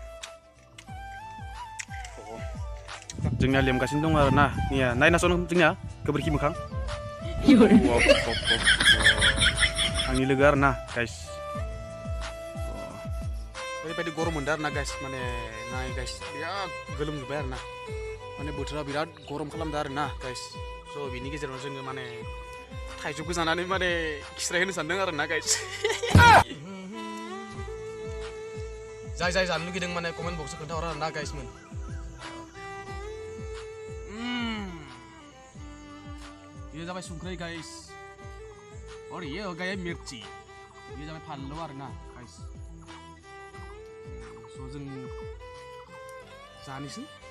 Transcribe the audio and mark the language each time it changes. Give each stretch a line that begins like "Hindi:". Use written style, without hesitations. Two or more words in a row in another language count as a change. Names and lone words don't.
Bodo: जोंनिया लेमगासिनो दं आरोना निया नायनासो जोंनिया गोबोरखि मोखां आंनि लोगो आरोना गाइस ओरैबायदि गरम मोनदों आरोना गाइस माने नाय गाइस बिराद गोलोमजोब्बाय आरोना माने बोथोरा बिराद गरम खालामदों आरोना गाइस स' बिनि गेजेराव जोङो माने थाइजौखौ जानानै माने खिस्राय होनो सानदों आरोना गाइस जाय जाय जानो लुगैदों माने कमेन्ट बक्सआव खोन्थाहर आरोना गाइसमोन ये जाबाय संख्रै गाइस
Hindi: और ये हो गया मिर्ची
Bodo: ये जाबाय फानलु आरोना गाइस स' जों जानोसै